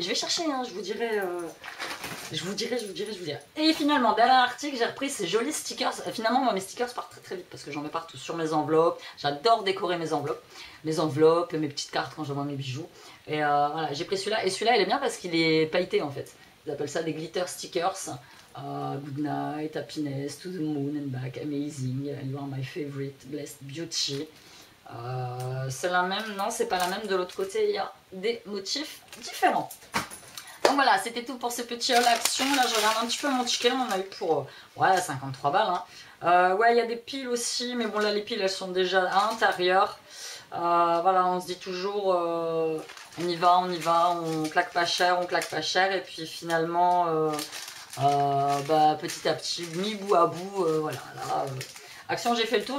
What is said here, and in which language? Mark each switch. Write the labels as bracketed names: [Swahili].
[French] Je vais chercher, hein, je vous dirai. Je vous dirai. Et finalement, dernier article, j'ai repris ces jolis stickers. Finalement, moi, mes stickers partent très très vite parce que j'en mets partout sur mes enveloppes. J'adore décorer mes enveloppes. Mes petites cartes quand j'envoie mes bijoux. Et voilà, j'ai pris celui-là. Et celui-là, il est bien parce qu'il est pailleté en fait. Ils appellent ça des glitter stickers. [English] Good night, happiness, to the moon and back, amazing, you are my favorite, blessed beauty. [French] C'est la même, non, c'est pas la même. De l'autre côté, il y a des motifs différents. Donc voilà, c'était tout pour ce petit haul action. Là, je regarde un petit peu mon ticket. On en a eu pour 53 balles. Hein. Ouais, il y a des piles aussi. Mais bon, là, les piles, elles sont déjà à l'intérieur. Voilà, on se dit toujours, on y va, on claque pas cher, Et puis finalement, petit à petit, mis bout à bout, voilà, là... Action, j'ai fait le tour.